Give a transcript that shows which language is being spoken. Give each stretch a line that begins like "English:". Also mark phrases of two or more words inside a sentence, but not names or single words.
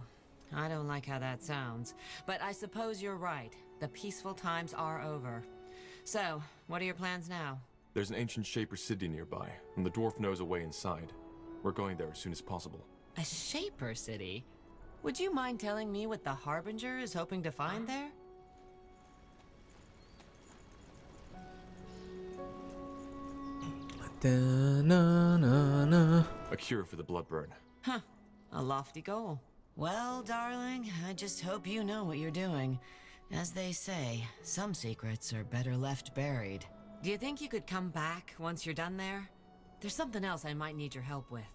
English: I don't like how that sounds, but I suppose you're right. The peaceful times are over. So, what are your plans now? There's an ancient Shaper city nearby, and the dwarf knows a way inside. We're going there as soon as possible. A Shaper city? Would you mind telling me what the Harbinger is hoping to find there? Da, na, na, na. A cure for the blood burn. Huh. A lofty goal. Well, darling, I just hope you know what you're doing. As they say, some secrets are better left buried. Do you think you could come back once you're done there? There's something else I might need your help with.